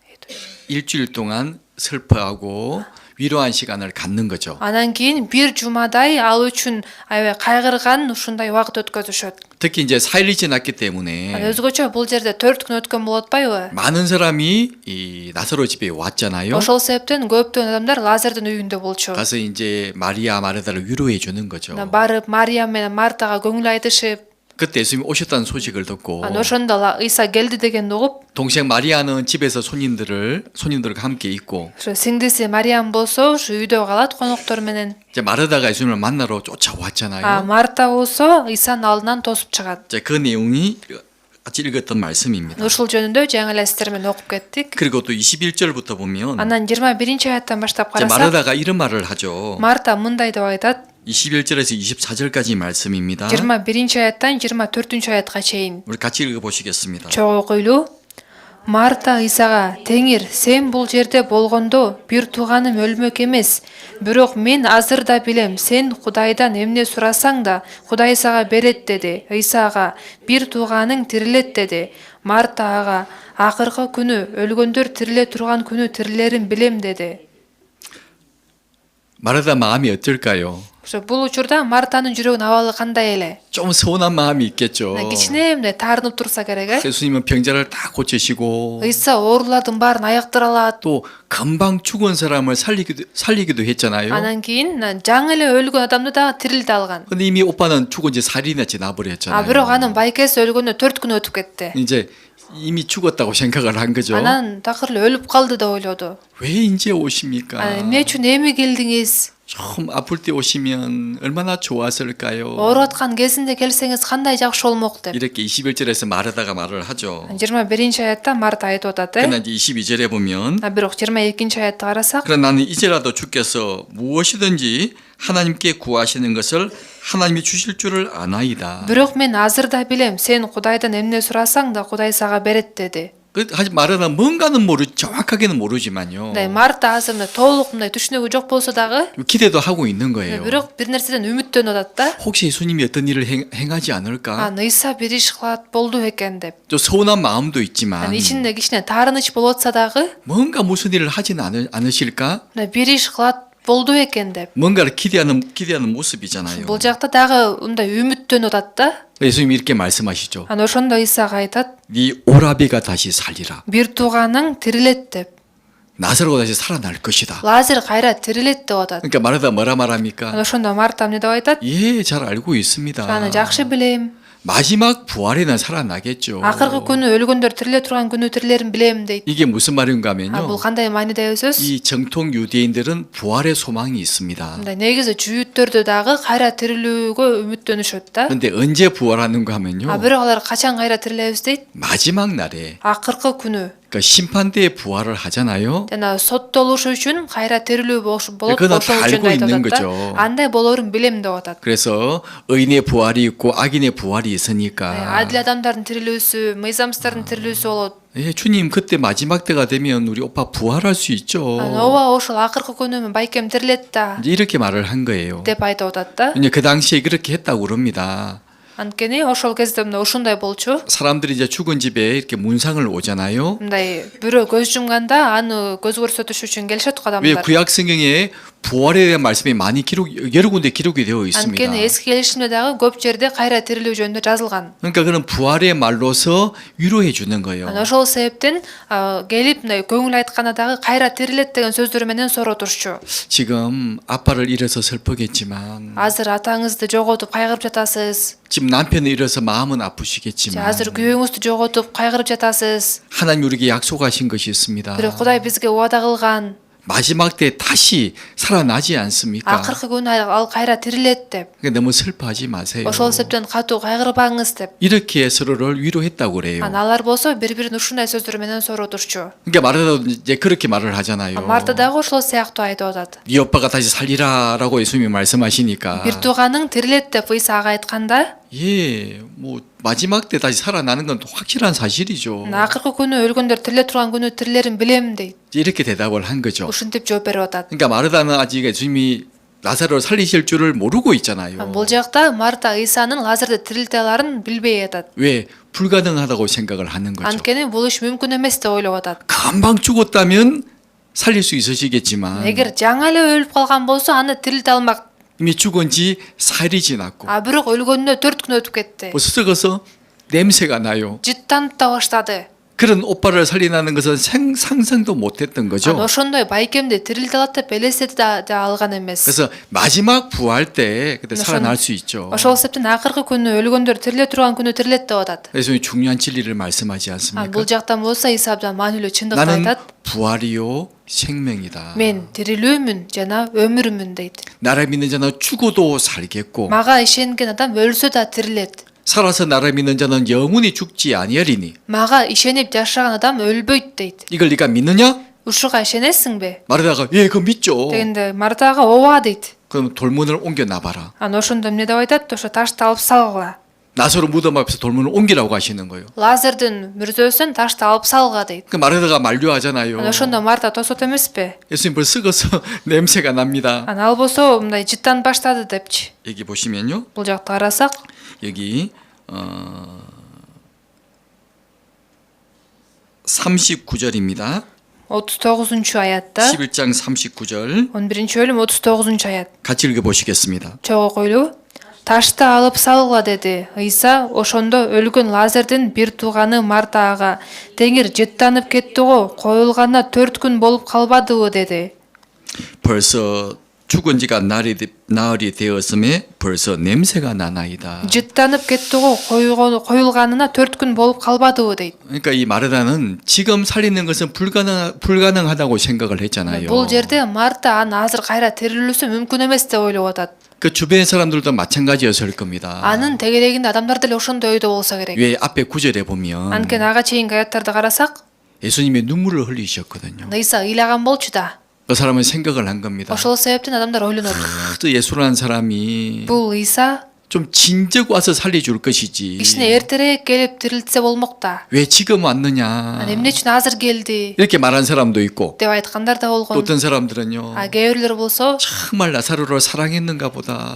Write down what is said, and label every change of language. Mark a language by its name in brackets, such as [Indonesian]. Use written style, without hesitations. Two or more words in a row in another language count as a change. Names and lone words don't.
[Korean] 일주일 동안 슬퍼하고 위로한 시간을 갖는 거죠. [Kyrgyz] Анан кийин бир жумадай ал үчүн аябай кайгырган ушундай убакыт өткөзүшөт. [Korean] 특히 이제 4일이 지났기 때문에 [Kyrgyz] Өзгөчө бул жерде 4 күн өткөн болуп атпайбы? [Korean] 많은 사람이 이 나사로 집에 왔잖아요. [Kyrgyz] Ошол себептен көптөгөн адамдар Лазардын үйүндө болчу. [Korean] 가서 이제 마리아 마르다를 위로해 주는 거죠. [Kyrgyz] Барып Мариям менен Мартага көңүл айтышып, [Korean] 그때 예수님이 오셨다는 소식을 듣고 [Kyrgyz] анан ошондо Ыйса келди дегенди угуп, [Korean] 동생 마리아는 집에서 손님들과 함께 있고 [Kyrgyz] ошо сиңдиси Мариям болсо ушу үйдө калат коноктор менен. [Korean] 이제 마르다가 예수님을 만나러 쫓아왔잖아요. [Kyrgyz] Марта болсо Ыйсанын алдынан тосуп чыгат. [Korean] 이제 그 내용이 같이 읽었던 말씀입니다. [Kyrgyz] Ушул жөнүндө жаңы эле сиздер менен окуп кеттик. [Korean] 그리고 또 21절부터 보면 [Kyrgyz] Анан 21-аяттан баштап [Korean] 이제 [Kyrgyz] карасак, [Korean] 마르다가 이런 말을 하죠. [Kyrgyz] Марта мындай деп айтат. [Korean] 21절에서 24절까지 말씀입니다. [Kyrgyz] 21-аяттан 24-аятка чейин. [Korean] 우리 같이 읽어보시겠습니다. [Kyrgyz] Чогуу окуйлуу. Марта Ыйсага: "Теңир, сен бул жерде болгондо бир тууганым өлмөк эмес. Бирок мен азыр да билем, сен Кудайдан эмне сурасаң да Кудай сага берет" деди. Ыйса ага: "Бир тууганың тирилет" деди. Марта ага: "Акыркы күнү, өлгөндөр тириле турган күнү тирилерин билем" деди. [Korean] 마르다 마음이 어떨까요? [Kyrgyz] Ошо бул учурда Мартанын жүрөгүнүн абалы кандай эле? [Korean] 좀 서운한 마음이 있겠죠. [Kyrgyz] Кичинемде таарынып турса керек, э? [Korean] 예수님은 병자를 다 고치시고 [Kyrgyz] Ыйса оорулардын баарын аяктыра алат. [Korean] 또 금방 죽은 사람을 살리기도 했잖아요. [Kyrgyz] Анан кийин жаңы эле өлгөн адамды дагы тирилте алган. [Korean] 근데 이미 오빠는 죽은 지 4일이나 지나버렸잖아요. [Kyrgyz] Бирок анын байкеси өлгөндө 4 күн өтүп кетти. [Korean] 이제 이미 죽었다고 생각을 한 거죠. [Kyrgyz] Анан такыр эле өлүп калды деп ойлоду. [Korean] 왜 이제 오십니까? [Kyrgyz] Эмне үчүн эми келдиңиз? [Korean] 좀 아플 때 오시면 얼마나 좋았을까요? [Kyrgyz] Ооруп аткан кезинде келсеңиз кандай жакшы болмок деп. [Korean] 이렇게 21절에서 마르다가 말을 하죠. [Kyrgyz] 21-аятта Марта айтып атат, [Korean] 그러나 이제 22절에 보면 [Kyrgyz] бирок 22-аятты карасак, [Korean] 그러나 나는 이제라도 주께서 무엇이든지 하나님께 구하시는 것을 하나님이 주실 줄을 아나이다. [Kyrgyz] бирок мен азыр да билем, сен Кудайдан эмне сурасаң да Кудай сага берет деди. [Korean] 하지만 마르다는 뭔가는 정확하게는 모르지만요. [Kyrgyz] Марта азыр толук мындай түшүнүгү жок болсо дагы, [Korean] 기대도 하고 있는 거예요. [Kyrgyz] бирок бир нерседен үмүттөнүп атат да. [Korean] 혹시 예수님이 어떤 일을 행하지 않을까? [Kyrgyz] Ыйса бир иш кылат болду экен деп. [Korean] 좀 서운한 마음도 있지만 [Kyrgyz] ичинде кичине таарыныч болуп атса дагы, [Korean] 뭔가 무슨 일을 하진 않으실까? [Kyrgyz] бир иш кылат болду экен деп. [Korean] 뭔가를 기대하는 모습이잖아요. [Kyrgyz] Бул жакта дагы мындай үмүттөнүп атат да. [Korean] 예수님이 이렇게 말씀하시죠. [Kyrgyz] Ошондо Ыйсага айтат: [Korean] 네 오라비가 다시 살리라. [Kyrgyz] "Бир тууганың тирилет" деп. [Korean] 나사로가 다시 살아날 것이다. [Kyrgyz] Лазер кайра тирилет деп атат. [Korean] 그러니까 말하다 뭐라 말합니까? [Kyrgyz] Ана ошондо Марта эмне деп айтат? [Korean] 예, 잘 알고 있습니다. [Kyrgyz] Аны жакшы билем. [Korean] 마지막 부활에는 살아나겠죠. [Kyrgyz] Акыркы күнү өлгөндөр тириле турган күнү тирилерин билем дейт. [Korean] 이게 무슨 말인가 [Kyrgyz] А бул [Korean] 하면요. [Kyrgyz] кандай маанидеги сөз? [Korean] 이 정통 유대인들은 부활의 소망이 있습니다. [Kyrgyz] Мындай негизи жүйүттөрдө дагы кайра тирилүүгө үмүттөнүшөт да. [Korean] 근데 언제 부활하는가 하면요. [Kyrgyz] А бирок алар качан кайра тирилебиз дейт? [Korean] 마지막 날에 [Kyrgyz] Акыркы күнү. [Korean] 그러니까 심판대에 부활을 하잖아요. [Kyrgyz] Жана соттолушу үчүн кайра тирилүү болот. [Korean] 그거는 [Kyrgyz] Ошол [Korean] 다 [Kyrgyz] үчүн [Korean] 알고 [Kyrgyz] айтып [Korean] 있는 [Kyrgyz] атат [Korean] 거죠. [Kyrgyz] да. Андай болорун билем деп атат. [Korean] 그래서 의인의 부활이 있고 악인의 부활이 있으니까 [Kyrgyz] Адил адамдардын тирилүүсү, мыйзамсыздардын тирилүүсү болот. [Korean] 예, 주님 그때 마지막 때가 되면 우리 오빠 부활할 수 있죠. [Kyrgyz] Ооба ошол акыркы күнү байкем тирилет да [Korean] 이제 이렇게 말을 한 거예요. [Kyrgyz] деп айтып атат да. [Korean] 이제 그 당시에 그렇게 했다고 그럽니다. [Kyrgyz] Анткени ошол кезде мына ушундай болчу. [Korean] 사람들이 이제 죽은 집에 이렇게 문상을 오잖아요. [Kyrgyz] Мындай бирөө көз жумганда аны көз көрсөтүш үчүн келишет [Korean] 왜 [Kyrgyz] адамдар. [Korean] 구약 성경에 부활에 대한 말씀이 많이 여러 군데 기록이 되어 있습니다. [Kyrgyz] Анткени эски келишимде дагы көп жерде кайра тирилүү жөнүндө жазылган. [Korean] 그러니까 그런 부활의 말로서 위로해 주는 거예요. [Kyrgyz] Ана ошол себептен келип мындай көңүл айтканда дагы кайра тирилет деген сөздөр менен соротурчу. [Korean] 지금 아빠를 잃어서 슬프겠지만 [Kyrgyz] Азыр атаңызды жоготуп кайгырып жатасыз. [Korean] 지금 남편을 잃어서 마음은 [Kyrgyz] Же [Korean] 아프시겠지만 [Kyrgyz] азыр күйөөңүздү жоготуп кайгырып жатасыз. [Korean] 하나님 우리에게 약속하신 것이 있습니다. [Kyrgyz] Бирок Кудай бизге убада кылган. [Korean] 마지막 때 다시 살아나지 않습니까? [Kyrgyz] Акыркы күнү ал кайра тирилет деп. [Korean] 그러니까 너무 슬퍼하지 마세요. [Kyrgyz] Ошол себептен катуу кайгырбаңыз деп. [Korean] 이렇게 서로를 위로했다고 그래요. [Kyrgyz] Ана алар болсо бири-бирин ушундай сөздөр менен соротурчу. [Korean] 그러니까 말하다 이제 그렇게 말을 하잖아요. [Kyrgyz] Марта дагы ошол сыяктуу айтып атат. [Korean] 네 오빠가 다시 살리라라고 예수님이 말씀하시니까 [Kyrgyz] Бир тууганың тирилет деп Ыйса ага айтканда, [Korean] 예, 뭐 마지막 때 다시 살아나는 건 확실한 사실이죠. [Kyrgyz] акыркы күнү өлгөндөр тириле турган күнү тирилерин билем дейт. [Korean] 이렇게 대답을 한 거죠. [Kyrgyz] Ушинтип жооп берип атат. [Korean] 그러니까 마르다는 아직 예수님이 나사로를 살리실 줄을 모르고 있잖아요. [Kyrgyz] Бул жакта Марта Ыйсанын Лазарды тирилте аларын билбей атат. [Korean] 왜 불가능하다고 생각을 하는 거죠. [Kyrgyz] Анткени бул иш мүмкүн эмес деп ойлоп атат. [Korean] 금방 죽었다면 살릴 수 있으시겠지만 [Kyrgyz] Эгер жаңа эле өлүп калган болсо аны тирилте алмак. [Korean] 이미 죽은 지 4일이 지났고 [Kyrgyz] А бирок өлгөнүнө 4 күн өтүп кетти. [Korean] 벌써 썩어서 냄새가 나요. [Kyrgyz] Жыттанып да баштады. [Korean] 그런 오빠를 살리나는 것은 상상도 못했던 [Kyrgyz] Аны [Korean] 거죠. [Kyrgyz] ошондой байкемди тирилте алат деп элестете да алган эмес. [Korean] 그래서 마지막 부활 때 그때 살아날 수 있죠. [Kyrgyz] Ошол себептен акыркы күнү өлгөндөр тириле турган күнү тирилет деп атат. [Korean] 그래서 중요한 진리를 말씀하지 않습니까? [Kyrgyz] Бул жактан болсо Ыйса абдан маанилүү чындыкты [Korean] 나는 [Kyrgyz] айтат. [Korean] 부활이요 생명이다. [Kyrgyz] Мен тирилүүмүн жана өмүрмүн deyт. [Korean] 나를 믿는 자는 죽어도 살겠고 [Kyrgyz] Мага ишенген адам өлсө да тирилет. [Korean] 살아서 나를 믿는 자는 영원히 죽지 아니하리니. [Kyrgyz] Мага ишенип жашаган адам өлбөйт дейт. [Korean] 이걸 네가 믿느냐? [Kyrgyz] Ушуга ишенесиңби? [Korean] 마르다가 예, 그거 믿죠. [Kyrgyz] Дегенде Мартага ооба дейт. [Korean] 그럼 돌문을 옮겨 놔봐라. [Kyrgyz] Ана ошондо эмне деп айтат? Ошо ташты алып салгыла. [Korean] 나사로 무덤 앞에서 돌문을 옮기라고 하시는 거예요. [Kyrgyz] Лазердин мүрзөсүн ташты алып салга дейт. [Korean] 그 마르다가 만류하잖아요. [Kyrgyz] Ана ошондо Марта тосот эмеспи? [Korean] 예수님 벌써 썩어서 냄새가 납니다. [Kyrgyz] Ана ал болсо мындай жыттанып баштады депчи. [Korean] 여기 보시면요. [Kyrgyz] Бул жакта карасак, [Korean] 여기 39절입니다. [Kyrgyz] 39-чу аятта, [Korean] 11장 39절 [Kyrgyz] 11-бөлүм 39-чу аят. [Korean] 같이 읽어보시겠습니다. [Kyrgyz] Чогуу койлуу. Ташты алып салгыла деди. Ыйса ошондо өлгөн Лазердин бир тууганы Марта ага, теңир жыттанып кетти го, коюлганына 4 күн болуп калбадыбы деди. [Korean] 벌써 죽은 지가 나흘이 되었음에 벌써 냄새가 나나이다. [Kyrgyz] Жыттанып кетти го, коюлганына 4 күн болуп калбадыбы дейт. [Korean] 그러니까 이 마르다는 지금 살리는 것은 불가능하다고 생각을 했잖아요. [Kyrgyz] Бул жерде Марта аны азыр кайра тирилүүсү мүмкүн эмес деп ойлоп атат. [Korean] 그 주변 사람들도 마찬가지였을 겁니다. [Kyrgyz] Анын тегерегинде адамдар деле ошондой ойдо болсо керек. [Korean] 왜 앞에 9절에 보면 [Kyrgyz] Анткени ага чейинки аяттарды карасак, [Korean] 예수님이 눈물을 흘리셨거든요. [Kyrgyz] Ыйса ыйлаган болчу да. [Korean] 그 사람은 생각을 한 겁니다. [Kyrgyz] Ошол себептен адамдар ойлонот. [Korean] 또 예수라는 사람이 [Kyrgyz] Бул Ыйса [Korean] 좀 진즉 와서 살려줄 것이지. [Kyrgyz] кичине эртерээк келип тирилтсе болмок да. [Korean] 왜 지금 왔느냐. [Kyrgyz] Ана эмне үчүн азыр келди [Korean] 이렇게 말한 사람도 있고 [Kyrgyz] деп айткандар да [Korean] 또 [Kyrgyz] болгон. [Korean] 어떤 사람들은요. [Kyrgyz] А кээ бирлер болсо [Korean] 정말 나사로를 사랑했는가 보다.